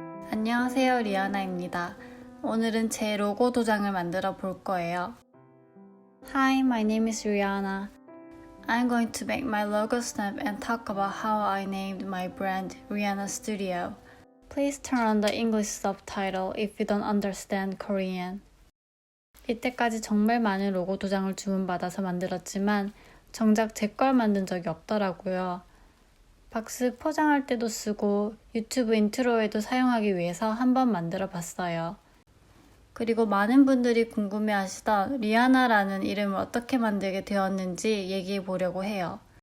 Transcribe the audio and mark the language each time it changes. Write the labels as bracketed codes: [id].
[ko] 안녕하세요, 리아나입니다. 오늘은 제 로고 도장을 만들어 볼 거예요. [en] Hi, my name is Rihanna. I'm going to make my logo snap and talk about how I named my brand Rihanna Studio. Please turn on the English subtitle if you don't understand Korean. [ko] 이때까지 정말 많은 로고 도장을 주문받아서 만들었지만 정작 제 걸 만든 적이 없더라고요. 박스 포장할 때도 쓰고 유튜브 인트로에도 사용하기 위해서 한번 만들어 봤어요. 그리고 많은 분들이 궁금해하시던 리아나라는 이름을 어떻게 만들게 되었는지 얘기해 보려고 해요.